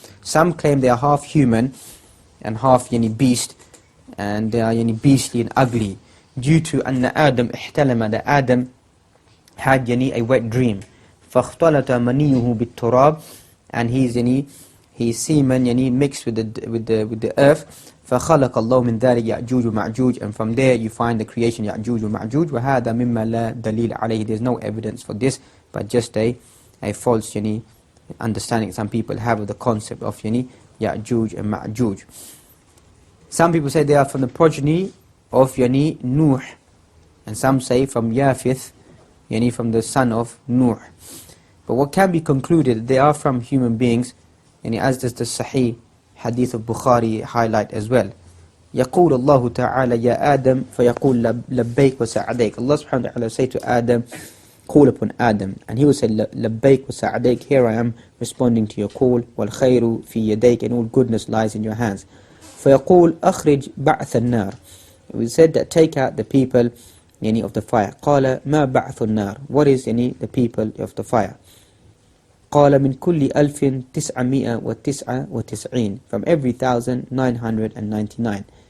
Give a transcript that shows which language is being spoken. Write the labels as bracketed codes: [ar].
[en] Some claim they are half human and half beast, and they are beastly and ugly, due to [ar] أن آدم احتلم, [en] that Adam had a wet dream. [ar] فاختلط منيه بالتراب, [en] and his semen mixed with the earth. [ar] فخلق الله من ذلك يأجوج ومأجوج, [en] and from there you find the creation [ar] يأجوج ومأجوج. وهذا مما لا دليل عليه. [en] There's no evidence for this, but just a false understanding some people have of the concept of Ya'juj and Ma'juj. Some people say they are from the progeny of Nuh, and some say from Yafith, from the son of Nuh. But what can be concluded, they are from human beings, as does the Sahih Hadith of Bukhari highlight as well. [ar] يقول الله تعالى يا آدم فيقول لبيك وسعديك. [en] Allah subhanahu wa ta'ala say to Adam, call upon Adam, and he will say [ar] لبيك وسعديك, [en] here I am responding to your call. [ar] والخير في يديك, [en] and all goodness lies in your hands. [ar] فيقول أخرج بعث النار. [en] We said that take out the people of the fire. [ar] قال ما بعث النار, [en] what is the people of the fire? [ar] قال من كل 1999, [en] from every 1999.